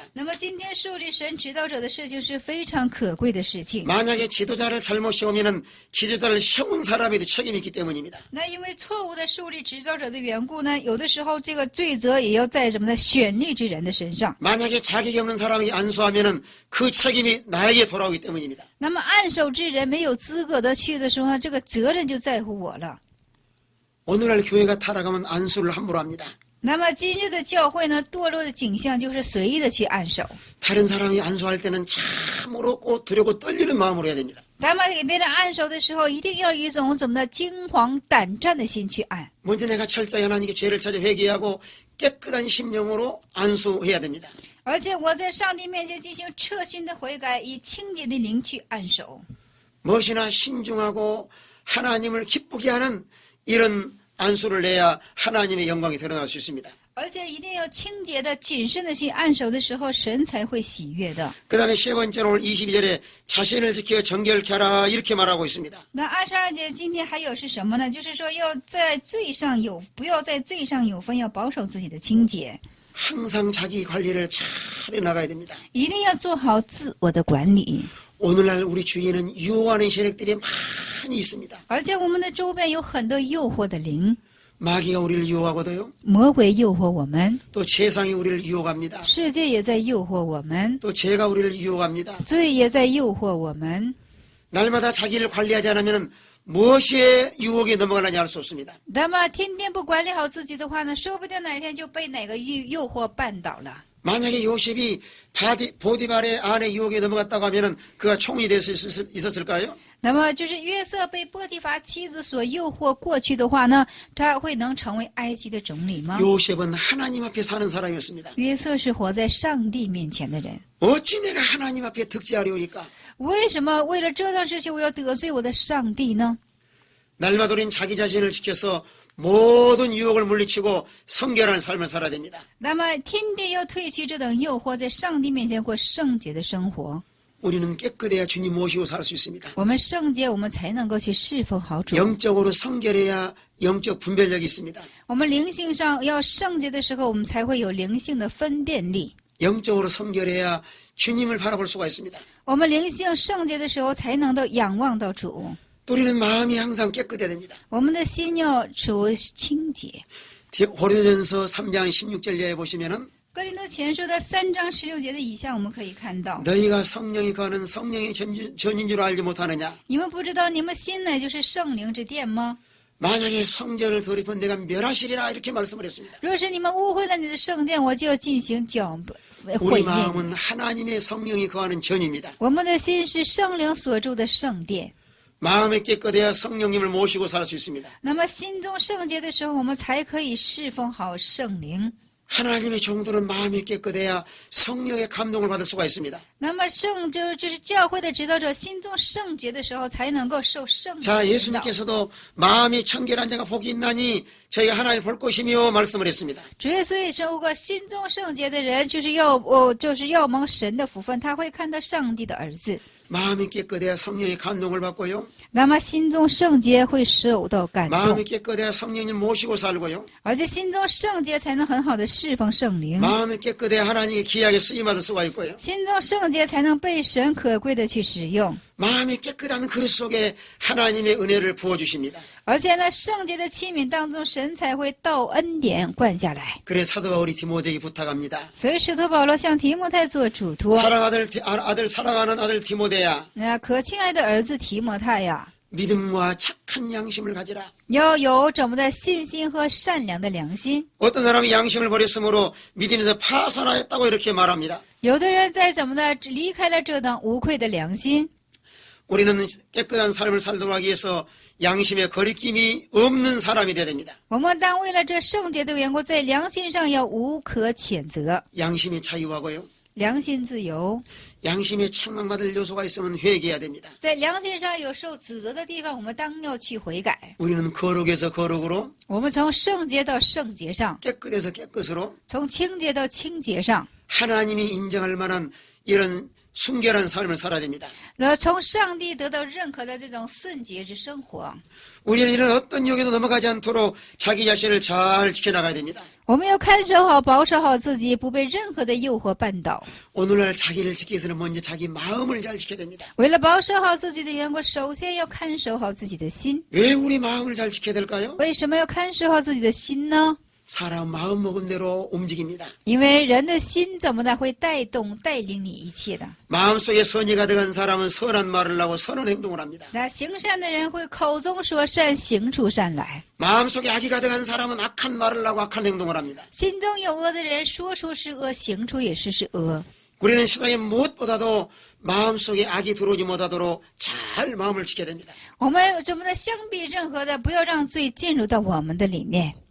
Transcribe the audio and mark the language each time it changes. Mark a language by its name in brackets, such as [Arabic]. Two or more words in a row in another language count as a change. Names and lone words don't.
[Chinese] 那么今天树立神指导者的事情是非常可贵的事情。 [Korean] 만약에 지도자를 잘못 세우면 지도자를 세운 사람에도 책임이 있기 때문입니다. [Chinese] 那因为错误的树立指导者的缘故呢，有的时候这个罪责也要在什么呢？选立之人的身上。 [Korean] 만약에 자격이 없는 사람이 안수하면 그 책임이 나에게 돌아오기 때문입니다. [Chinese] 那么按手之人没有资格的去的时候呢，这个责任就在乎我了。 [Korean] 오늘날 교회가 타락하면 안수를 함부로 합니다. [Chinese] 那么今日的教会呢，堕落的景象就是随意的去按手。 [Korean] 다른 사람이 안수할 때는 참으로 꼭 두렵고 떨리는 마음으로 해야 됩니다. [Chinese] 他们给别人按手的时候，一定要以一种怎么的惊惶胆战的心去按。 [Korean] 먼저 내가 철저히 하나님께 죄를 찾아 회개하고 깨끗한 심령으로 안수해야 됩니다. [Chinese] 而且我在上帝面前进行彻心的悔改，以清洁的灵去按手。 [Korean] 무엇이나 신중하고 하나님을 기쁘게 하는 이런 안수를 내야 하나님의 영광이 드러날 수 있습니다. [Chinese] 而且一定要清洁的、谨慎的去按手的时候，神才会喜悦的。 [Korean] 그 다음에 세 번째로 오늘 22절에 자신을 지켜 정결케 하라 이렇게 말하고 있습니다. [Chinese] 那22节今天还有是什么呢？就是说要在罪上有，不要在罪上有分，要保守自己的清洁， [Korean] 항상 자기 관리를 잘 해나가야 됩니다. [Chinese] 一定要做好自我的管理。 [Korean] 오늘날 우리 주위에는 유혹하는 세력들이 많이 있습니다. [Chinese] 而且我们的周边有很多诱惑的灵， [Korean] 마귀가 우리를 유혹하고도요. [Chinese] 魔鬼诱惑我们， [Korean] 또 세상이 우리를 유혹합니다. [Chinese] 世界也在诱惑我们， [Korean] 또 죄가 우리를 유혹합니다. [Chinese] 罪也在诱惑我们。 [Korean] 날마다 자기를 관리하지 않으면 무엇의 유혹에 넘어가는지 알 수 없습니다. [Chinese] 那么天天不管理好自己的话呢，说不定哪一天就被哪个诱惑绊倒了。 [Korean] 만약에 요셉이 보디발의 아내 유혹에 넘어갔다고 하면은 그가 총리 될 수 있었을까요? [Chinese] 那么就是约瑟被波提乏妻子所诱惑过去的话呢，他会能成为埃及的总理吗？ [Korean] 요셉은 하나님 앞에 사는 사람이었습니다. [Chinese] 约瑟是活在上帝面前的人， [Korean] 어찌 내가 하나님 앞에 득지하려니까? [Chinese] 为什么为了这段事情我要得罪我的上帝呢？ [Korean] 날마다 우리는 자기 자신을 지켜서 모든 유혹을 물리치고 성결한 삶을 살아야 됩니다. [Chinese] 那么天天要褪去这等诱惑，在上帝面前过圣洁的生活。 [Korean] 우리는 깨끗해야 주님 모시고 살 수 있습니다. [Chinese] 我们圣洁，我们才能够去侍奉好主。 [Korean] 영적으로 성결해야 영적 분별력이 있습니다. [Chinese] 我们灵性上要圣洁的时候，我们才会有灵性的分辨力。 [Korean] 영적으로 성결해야 주님을 바라볼 수가 있습니다. [Chinese] 我们灵性圣洁的时候，才能够仰望到主。 [Korean] 우리는 마음이 항상 깨끗해야 됩니다. [Chinese] 我们的心要处清洁。 [Korean] 고린도전서 3장 16절 이하에 보시면은 [Chinese] 哥林多前书的3章16节的以下，我们可以看到： [Korean] 너희가 성령이 거하는 성령의 전인 줄 알지 못하느냐? [Chinese] 你们不知道你们心乃就是圣灵之殿吗？ [Korean] 만약에 성전을 돌입한 내가 멸하시리라 이렇게 말씀을 했습니다. [Chinese] 若是你们误会了你的圣殿，我就要进行毁 [Korean] 우리 [Chinese] 灭。 [Korean] 마음은 하나님의 성령이 거하는 전입니다. [Chinese] 我们的心是圣灵所住的圣殿。 [Korean] 마음이 깨끗해야 성령님을 모시고 살 수 있습니다. [Chinese] 那么心中圣洁的时候，我们才可以侍奉好圣灵。 [Korean] 하나님의 종들은 마음이 깨끗해야 성령의 감동을 받을 수가 있습니다. [Chinese] 那么就是教会的指导者心中圣洁的时候，才能够受圣灵 [Korean] 자, [Chinese] 的引导。 [Korean] 예수님께서도 마음이 청결한 자가 복이 있나니 저희가 하나님을 볼 것이며 말씀을 했습니다. [Chinese] 主耶稣也说过，心中圣洁的人就是要蒙神的福分，他会看到上帝的儿子。 [Korean] 마음이 깨끗해야 성령의 감동을 받고요. [Chinese] 那么心中圣洁会受到感 [Korean] 마음이 [Chinese] 动， [Korean] 깨끗해야 성령님을 모시고 살고요. [Chinese] 而且心中圣洁才能很好的侍奉圣灵。 [Korean] 마음이 깨끗해야 하나님의 귀하게 쓰임받을 수가 있고요. [Chinese] 心中圣洁才能被神可贵的去使用。 [Korean] 마음이 깨끗한 그릇 속에 하나님의 은혜를 부어주십니다. [Chinese] 而且呢，圣洁的器皿当中，神才会倒恩典灌下来。 [Korean] 그래 사도 바울이 디모데에게 부탁합니다. [Chinese] 所以使徒保罗向提摩太做嘱托。 [Korean] 사랑하는 아들 디모데야, [Chinese] 那可亲爱的儿子提摩太呀， [Korean] 믿음과 착한 양심을 가지라. [Chinese] 要有怎么的信心和善良的良心。 [Korean] 어떤 사람이 양심을 버렸으므로 믿음에서 파산하였다고 이렇게 말합니다. [Chinese] 有的人在怎么的离开了这等无愧的良心。 [Korean] 우리는 깨끗한 삶을 살도록 하기 위해서 양심에 거리낌이 없는 사람이 되어야 됩니다. [Chinese] 我们当为了这圣洁的缘故，在良心上要无可谴责， [Korean] 양심이 자유하고요. [Chinese] 良心自由。 [Korean] 양심에 책망받을 요소가 있으면 회개해야 됩니다. [Chinese] 在良心上有受指责的地方，我们当要去悔改。 [Korean] 우리는 거룩에서 거룩으로, [Chinese] 我们从圣洁到圣洁上， [Korean] 깨끗에서 깨끗으로 [Chinese] 从清洁到清洁上， [Korean] 하나님이 인정할 만한 이런 순결한 삶을 살아야 됩니다. [Chinese] 然后从上帝得到认可的这种圣洁之生活。 [Korean] 우리는 이런 어떤 유혹에도 넘어가지 않도록 자기 자신을 잘 지켜나가야 됩니다. [Chinese] 我们要看守好、保守好自己，不被任何的诱惑绊倒。 [Korean] 오늘날 자기를 지키기 위해서는 먼저 자기 마음을 잘 지켜야 됩니다. [Chinese] 为了保守好自己的缘故，首先要看守好自己的心。 [Korean] 왜 우리 마음을 잘 지켜야 될까요? [Chinese] 为什么要看守好自己的心呢？ [Korean] 사람 마음 먹은 대로 움직입니다. [Chinese] 因为人的心怎么的会带领你一切的。 [Korean] 마음속에 선이 가득한 사람은 선한 말을 하고 선한 행동을 합니다. [Chinese] 那行善的人会口中说善，行出善来； [Korean] 마음속에 악이 가득한 사람은 악한 말을 하고 악한 행동을 합니다. [Chinese] 心中有恶的人说出是恶，行出也是恶。 [Korean] 우리는 세상에 무엇보다도 마음속에 악이 들어오지 못하도록 잘 마음을 지켜야 됩니다. [Chinese] 我们怎么的相比任何的，不要让罪进入到我们的里面。